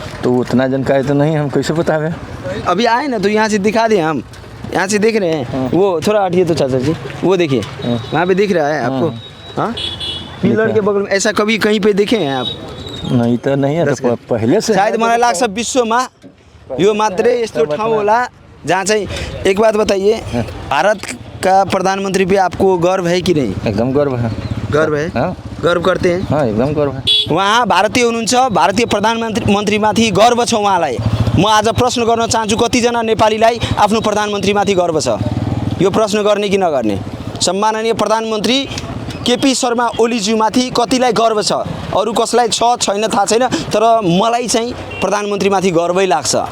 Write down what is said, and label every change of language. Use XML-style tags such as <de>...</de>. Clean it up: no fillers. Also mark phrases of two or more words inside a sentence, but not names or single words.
<hi>तो उतना जानकारी तो नहीं, हम कैसे बतावे? अभी आए ना तो यहाँ से दिखा दें, हम यहाँ से देख रहे हैं। वो थोड़ा हटिए तो चाचा जी, वो देखिए वहाँ पे दिख रहा है आपको। हाँ, पिलर के बगल में ऐसा कभी कहीं पे देखे हैं आप? नहीं तो नहीं है, तो पहले से</hi> <ne>शायद मलाई लाग्छ विश्वमा यो मात्रै यस्तो ठाउँ होला जहाँ चाहिँ।</ne> <hi>एक बात बताइए, भारत का प्रधानमंत्री पे आपको गर्व है कि नहीं? एकदम गर्व है। गर्व है? हाँ। गर्व करते हैं? हाँ, एकदम गर्व है।</hi> <ne>उहाँ भारतीय हुनुहुन्छ, भारतीय प्रधानमन्त्रीमाथि गर्व छ उहाँलाई। म आज प्रश्न गर्न चाहन्छु, कतिजना नेपालीलाई आफ्नो प्रधानमन्त्रीमाथि गर्व छ? यो प्रश्न गर्ने कि नगर्ने? सम्माननीय प्रधानमन्त्री केपी शर्मा ओलीज्यूमाथि कतिलाई गर्व छ? अरू कसलाई छ छैन थाहा छैन, तर मलाई चाहिँ प्रधानमन्त्रीमाथि गर्वै लाग्छ।</ne>